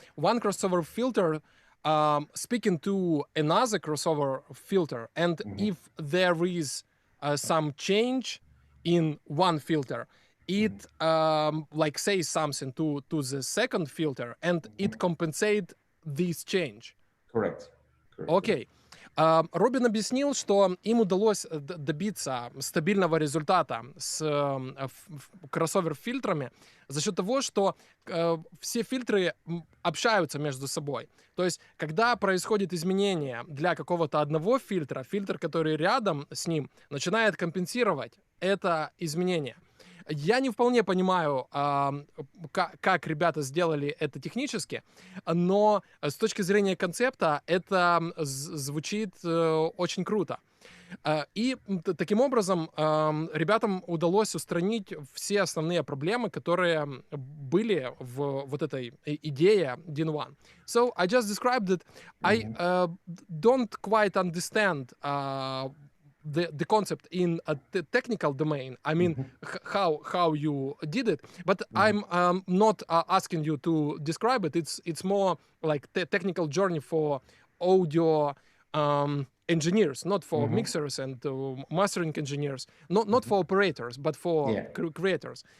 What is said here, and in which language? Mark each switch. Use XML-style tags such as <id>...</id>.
<en>One crossover filter speaking to another crossover filter, and if there is some change in one filter, it like says something to the second filter, and it compensates this change. Correct.</en> <ru>Окей. Робин объяснил, что им удалось добиться стабильного результата с кроссовер-фильтрами за счет того, что все фильтры общаются между собой. То есть, когда происходит изменение для какого-то одного фильтра, фильтр, который рядом с ним, начинает компенсировать это изменение. Я не вполне понимаю, как ребята сделали это технически, но с точки зрения концепта это звучит очень круто. И таким образом ребятам удалось устранить все основные проблемы, которые были в вот этой идее DIN1.</ru> <en>So I just described that I don't quite understand the concept in a technical domain. I mean, how you did it, but I'm not asking you to describe it. It's more like technical journey for audio engineers, not for mixers and mastering engineers, not for operators, but for creators.</en>